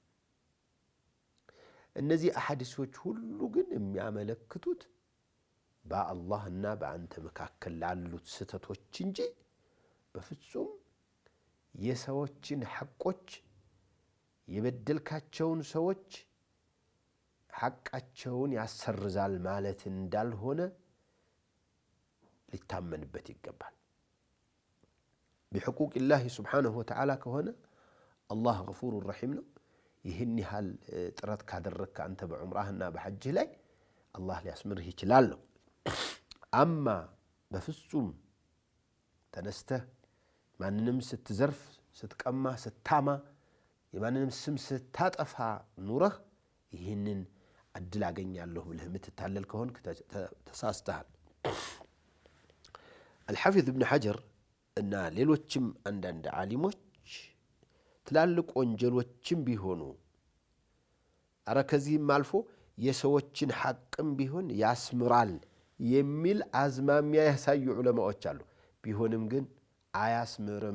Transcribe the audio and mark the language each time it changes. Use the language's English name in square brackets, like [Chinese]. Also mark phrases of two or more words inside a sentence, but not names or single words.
[Amharic] እነዚህ አሐዲሶች ሁሉ ግን የሚያመለክቱት በአላህና በአንተ መካከል ላሉት ስተቶች እንጂ በፍጹም የሰዎችን ሐቆች የበደልካቸውን ሰዎች ሐቃቸውን ያሰርዛል ማለት እንዳልሆነ ሊታመንበት ይገባል። [Arabic] بحقوق الله سبحانه وتعالى كهنا الله غفور رحيم [Amharic] ነው። ይህን ያህል ጥረት ካደረክ አንተ በዑምራህና በሐጅህ ላይ አላህ ሊያስምርህ ይችላል ነው። አማ በፍጹም ተነስተህ ማንንም ስትዘርፍ ስትቀማ ስታማ የማንንም ስም ስታጠፋ ኑረህ ይህንን እድል አገኛለሁ ብለህ የምትታለል ከሆንክ ተሳስተሃል። الحافظ ابن حجر እና ሌሎችም አንዳንድ ዓሊሞች ትላልቅ ወንጀሎችም ቢሆኑ አረ ከዚህም አልፎ የሰዎችን ሐቅም ቢሆን ያስምራል የሚል አዝማሚያ ያሳዩ ዑለማዎች አሉ። ቢሆንም ግን አያስምርም፣